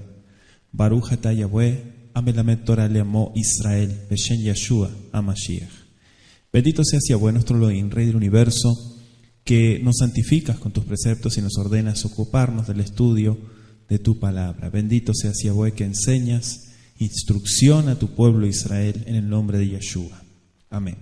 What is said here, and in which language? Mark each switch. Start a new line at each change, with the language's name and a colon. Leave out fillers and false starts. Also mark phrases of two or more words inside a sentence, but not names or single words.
Hebrew: ברוך אתה יהוה המלמד תורה לעמו ישראל בשם ישוע המשיח.
Spanish: Bendito seas Yahweh nuestro Elohim, Rey del Universo, que nos santificas con tus preceptos y nos ordenas ocuparnos del estudio de tu palabra. Bendito seas Yahweh que enseñas instrucción a tu pueblo Israel en el nombre de Yeshua. Amén.